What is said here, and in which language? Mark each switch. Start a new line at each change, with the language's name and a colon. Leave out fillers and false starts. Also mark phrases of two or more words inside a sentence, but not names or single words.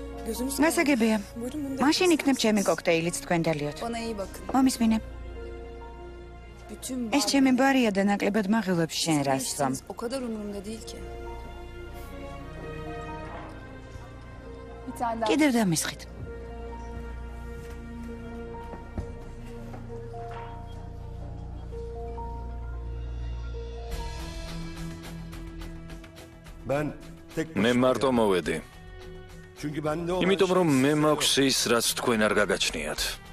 Georgian: გასაგებია. მაშინ იქნებ ჩემი კოქტეილიც თქვენ დალიოთ.
Turkish: Bana iyi bakın.
Georgian: მომისმინე.
Turkish: Bütün
Georgian: ეს ჩემი ბარია და ნაკლებად მაღილვებს შენ
Turkish: Siz
Georgian: რას სვამ.
Turkish: değiştiniz, o kadar umurumda değil ki. Bir tane daha.
Georgian: კიდევ დამისხით. მე მარტო მოვედი. იმიტომ რომ მე მაქვს ის, რაც თქვენ არ გაგაჩნიათ.